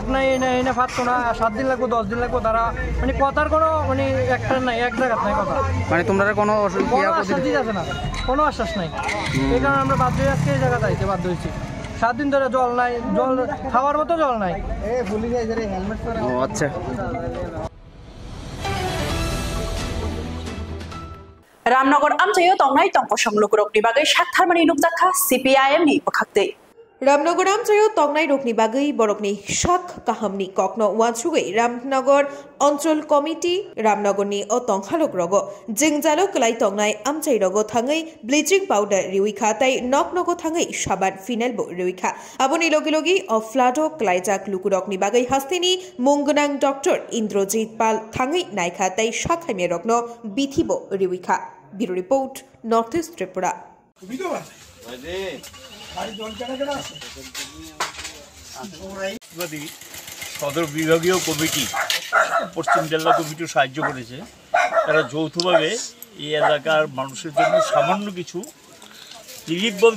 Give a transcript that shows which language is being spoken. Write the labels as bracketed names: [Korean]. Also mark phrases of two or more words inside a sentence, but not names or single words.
[Bangla] লোক নাই, এই না পারতো না, 7 দিন লাগবো 10 দিন লাগবো তারা মানে কথার কোনো মানে একটা নাই এক জায়গা নাই কথা মানে তোমরা কোনো আশ্বাস দিতে না কোনো আশ্বাস নাই এই কারণে আমরা বাধ্য হয়ে আজকে এই জায়গা যাইতে বাধ্য হয়েছি 7 দিন ধরে জল নাই জল খাওয়ার মতো জল নাই আচ্ছা [Kok Borok] रामनगर आमचायो तंगनाय तंग संगलुक रोगनि बागै साथारमानि नुकजाखा CPIM नि बखाक्ते रामनगर आमचायो तंगनाय रोगनि बागै बरकनि साख काहामनि कखनो वानसुगै रामनगर अंचल कमिटी रामनगरनि अ तंखालुक रग जिंगजालो कलाय तंगनाय आमचाय रग थाङै [English] bleaching powder [Kok Borok] रिउइखा ताई नकनगो थाङै साबान फिनाइल बो रिउइखा आबनि लगे लगे अ फ्लाडो क्लाइजाक लुकुरकनि बागै हास्तिनि मुंगनां डॉक्टर इंद्रजीत पाल थाङै नायखा ताई साखाइमे रगनो बिथिबो रिउइखा [English] bureau report [Kok Borok] नॉर्थ ईस्ट त्रिपुरा [Bangla] সদর বিভাগীয় কমিটি পশ্চিম জেলা কমিটিও সাহায্য করেছে তারা যৌথভাবে এই এলাকার মানুষের জন্য সামান্য কিছু রিলিফ বলতে